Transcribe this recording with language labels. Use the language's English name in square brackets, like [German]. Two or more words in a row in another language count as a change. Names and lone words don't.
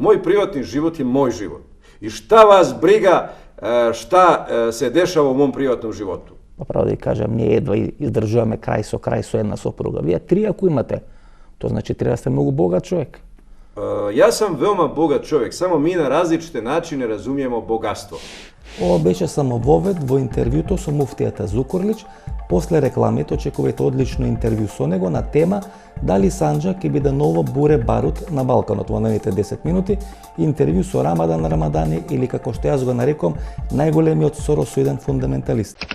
[Bosnian] Moj privatni život je moj život. I šta vas briga šta se dešava u mom privatnom životu? [Macedonian] Па право да кажем, није једва издржуеме крај со една сопруга. [Bosnian] Vi 3 ako imate, to znači treba ste mnogo bogat čovjek. Ja sam veoma bogat čovjek, samo mi na različite načine razumijemo bogatstvo. [Macedonian] Ovo беше само вовед во интервјуто со муфтијата Зукурлич. После рекламите очекувате одлично интервју со него на тема дали Санџак ќе биде ново буре барут на Балканот во наredните 10 минути. Интервју со Рамадан Рамадани или како што јас го нарекам најголемиот соросоиден фундаменталист.